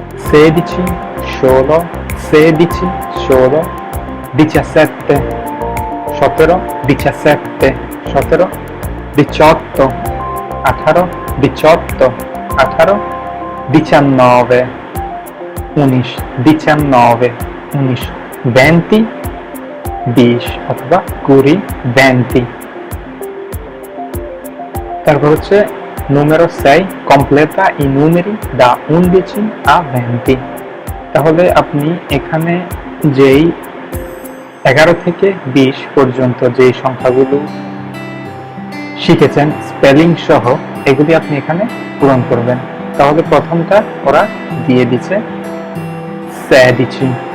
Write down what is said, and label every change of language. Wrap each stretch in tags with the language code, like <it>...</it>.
<bn>16, 16, 16, 16, 17, 17, 17, 17, 18, 18, 18, 18, 19, 19, 19, 19, 20, 20 অথবা 20, 20। তারপর হচ্ছে</bn> <it>numero 6 completa i numeri da 11 a 20।</it> <bn>তাহলে আপনি এখানে যেই 11 থেকে 20 পর্যন্ত যেই সংখ্যাগুলো শিখেছেন স্পেলিং সহ, এগুলি আপনি এখানে পূরণ করবেন। তাহলে প্রথমটা ওরা দিয়ে দিচ্ছে 16।</bn>